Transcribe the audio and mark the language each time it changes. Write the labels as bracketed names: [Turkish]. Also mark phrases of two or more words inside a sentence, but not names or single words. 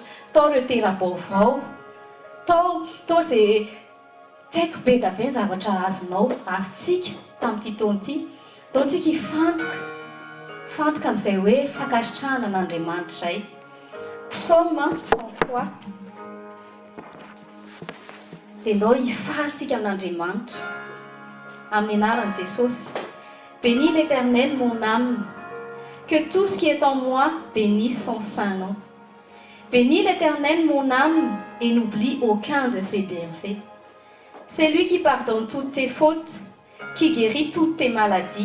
[Malagasy] Tao ireo tera-baovao, tao izay tsy haiko be da be ny zavatra azontsika tamin'ity taona ity. Tao tsika hifantoka amin'izay hoe fankasitrahana n'Andriamanitra izay. Psaume 103 dia ndao hifaly tsika amin'Andriamanitra amin'ny anaran'i Jesosy. [French] Bénis l'Éternel mon âme, que tout ce qui est en moi bénisse son saint nom. Bénis l'Éternel mon âme et n'oublie aucun de ses bienfaits. C'est lui qui pardonne toutes tes fautes, qui guérit toutes tes maladies.